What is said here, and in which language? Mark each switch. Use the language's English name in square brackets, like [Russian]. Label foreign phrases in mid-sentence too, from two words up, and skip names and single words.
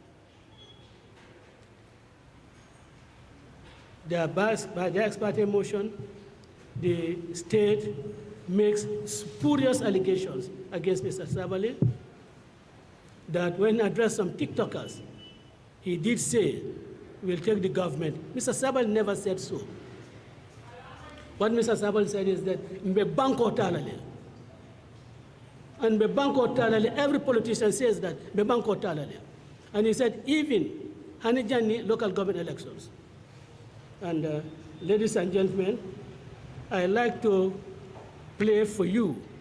[English] By the ex parte motion, the state makes spurious allegations against Mr. Sabally that when addressed some TikTokers, he did say, we'll take the government. Mr. Sabally never said so. What Mr. Sabally said is that, [Mandingo] Mbe banko talale. And Mbe banko talale, [English] every politician says that, [Mandingo] Mbe banko talale. [English] And he said, even Hanijani local government elections. And ladies and gentlemen, I like to play for you